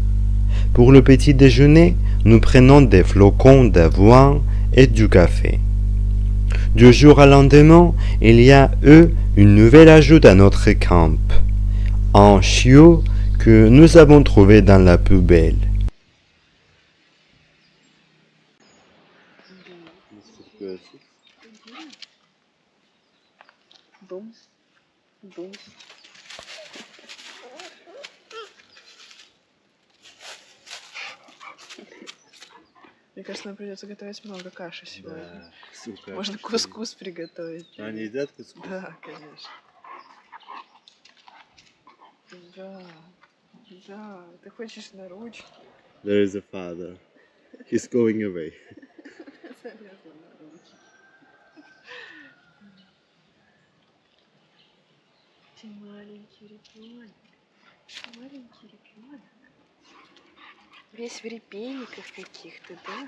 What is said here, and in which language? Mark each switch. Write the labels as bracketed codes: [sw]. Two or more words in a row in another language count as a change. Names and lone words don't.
[fr] Pour le petit déjeuner, nous prenons des flocons d'avoine et du café. Du jour au lendemain, il y a eu une nouvelle ajout à notre camp. Un chiot que nous avons trouvé dans la poubelle. [ru] Бум. Бум. Мне кажется, нам придется готовить много каши сегодня. Сука. Можно кускус приготовить. Они едят кускус? Да, конечно. Да, да. Ты хочешь на ручки? [en] There is a father. He's going away. [ru] Залезла на ручки. Ты маленький ребенок. Маленький ребенок. Весь в репейниках каких-то, да?